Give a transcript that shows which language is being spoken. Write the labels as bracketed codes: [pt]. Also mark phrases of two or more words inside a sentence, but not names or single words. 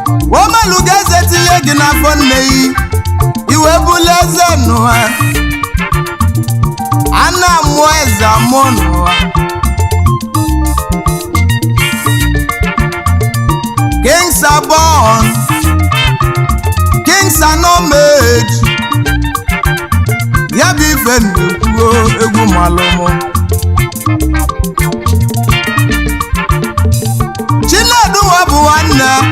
[ig] O melụ gị eze tinye gị n'afọ nne gị. I wee bụlụ eze n'ụwa. A na-amụ eze amụ n'ụwa. [en] Kings are born. Kings are not made. [ig] Ya bụ ife m na-ekwu o, egwu malụ mụ. Chinedu nwa bụ nwanne.